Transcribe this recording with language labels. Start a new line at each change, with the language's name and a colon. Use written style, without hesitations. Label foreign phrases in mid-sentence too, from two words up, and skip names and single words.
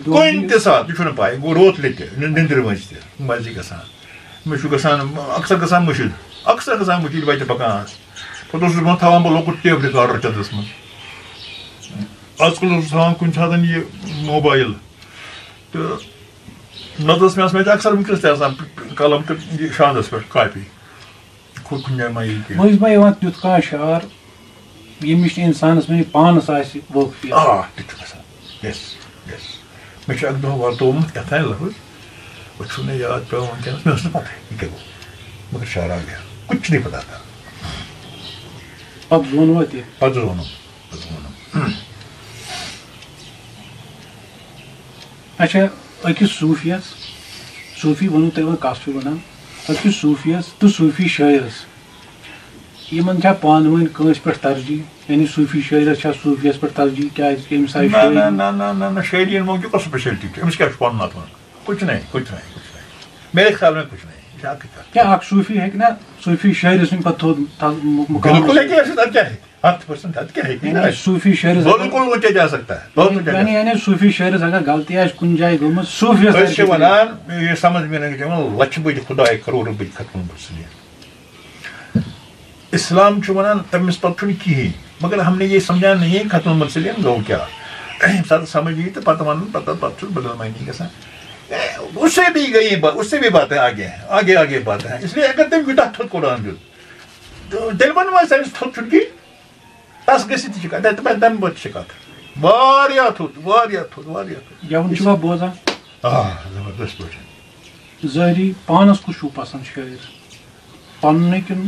Kashmiri: یہِ چھُنہٕ پاے گوٚو روتلہِ تہِ نِندرِ منٛز تہِ مَزٕ گژھان مےٚ چھُ گژھان اکثر گژھان مٔشیٖد وَتہِ پَکان آسہٕ پَتہٕ اوسُس بہٕ تھاوان بہٕ لۄکُٹ ٹیپ رِکاڈر چَندَس منٛز آز کل اوسُس تھاوان کُنہِ ساتہٕ یہِ موبایل تہٕ نَتہٕ ٲس مےٚ آسان مےٚ اکثر وٕنکٮ۪س تہِ آسان قلم تہٕ یہِ شاندَس پٮ۪ٹھ کاپی کُنہِ جایہِ ما یی کینٛہہ مٔنٛزۍ ما یِوان تیُتھ کانٛہہ شعر ییٚمِچ نہٕ اِنسانَس وۄنۍ پانَس آسہِ وٲقفی تہِ چھُ گژھان مےٚ چھُ اَکہِ دۄہ واتومُت کیٛاہ تام لفظ وۄنۍ چھُنہٕ مےٚ یاد پیٚوان وٕنکٮ۪نَس مےٚ ٲس نہٕ پَتہٕ یہِ کیٛاہ گوٚو مگر شعر
Urdu: آ گیا کُچھ نہیں پَتہ تھا
Kashmiri: پَتہٕ ووٚنوا تہِ پَتہٕ ووٚنُم اچھا أکِس صوٗفی وَنو تۄہہِ وۄنۍ کَس چھُ وَنان پتہٕ صوٗفیَس تہٕ صوٗفی شٲعرَس یِمن چھا پانہٕ ؤنۍ کٲنٛسہِ پٮ۪ٹھ ترجیح یعنی صوٗفی شٲعرَس چھا صوٗفیَس پٮ۪ٹھ ترجیح کیٛازِ کہِ أمِس آیہِ
Urdu: نہ شاعری موقع کو اسپیشلٹی
Kashmiri: أمِس کیٛاہ چھُ پَنُن اَتھ منٛز
Urdu: کچھ نہیں میرے خیال میں کچھ نہیں
Kashmiri: کیٛاہ اکھ صوٗفی ہیٚکہِ نا صوٗفی شٲعرَس وۄنۍ پَتہٕ تھوٚد بالکل ہیٚکہِ ٲسِتھ اَدٕ کیٛاہ ہیٚکہِ 100% اَدٕ کیٛاہ ہیٚکہِ صوٗفی شٲعرَس بالکل وٕنکٮ۪ن
Urdu: جا سکتا ہے
Kashmiri: یعنی صوٗفی شٲعرَس اگر غلطی آسہِ کُنہِ جایہِ گٔمٕژ صوٗفیَس أسۍ چھِ وَنان یہِ سمجھ مےٚ نہٕ یِوان لَچھِ بٔدۍ خۄداے کَرورٕ بٔدۍ ختم مُرسلین اسلام چھُ وَنان تٔمِس پَتہٕ چھُنہٕ کِہیٖنۍ
Urdu: مگر ہم نے یہ سمجھا نہیں
Kashmiri: ختم مُرسلین گوٚو کیٛاہ ییٚمہِ ساتہٕ سمجھ یی تہٕ پَتہٕ وَنُن پَتہٕ چھُ بدل معنی گژھان
Urdu: اس سے بھی گئی اس سے بھی باتیں آگے باتیں ہیں اس لیے
Kashmiri: اگر تٔمۍ یوٗتاہ تھوٚد قرآن دیُت تیٚلہِ وَنو أسۍ تٔمِس تھوٚد چھُنہٕ کِہیٖنۍ تَس گٔژھِتھ تہِ چھِ کَتھ تَمہِ پَتہٕ چھِ کَتھ واریاہ تھوٚد گٮ۪وُن چھُوا بوزان زبردست پٲٹھۍ ظٲہری پانَس کُس چھُو پسنٛد شٲعر پَننُے کِنہٕ